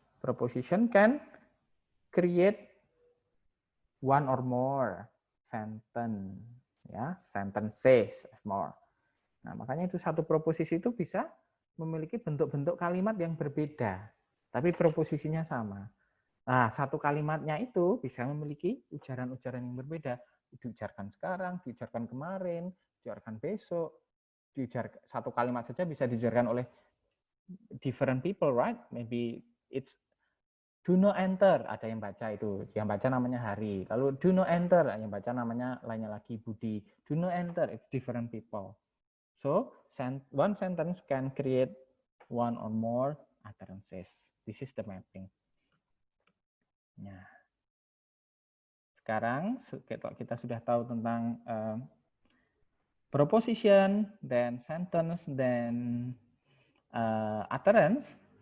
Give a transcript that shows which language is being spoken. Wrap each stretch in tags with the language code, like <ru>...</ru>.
<en>Proposition can create one or more sentence, ya, sentences more.</en> <id>Nah, makanya itu satu proposisi itu bisa memiliki bentuk-bentuk kalimat yang berbeda, tapi proposisinya sama. Nah, satu kalimatnya itu bisa memiliki ujaran-ujaran yang berbeda. Diujarkan sekarang, diujarkan kemarin, diujarkan besok, diujarkan satu kalimat saja bisa diujarkan oleh different people, right? Maybe it's do not enter, ada yang baca itu, yang baca namanya Hari. Lalu do not enter, yang baca namanya lainnya lagi Budi.</id> <en>Do not enter, it's different people. So one sentence can create one or more utterances. This is the mapping.</en> <id>Nah, sekarang kita sudah tahu tentang proposition, then sentence, then utterance.</id>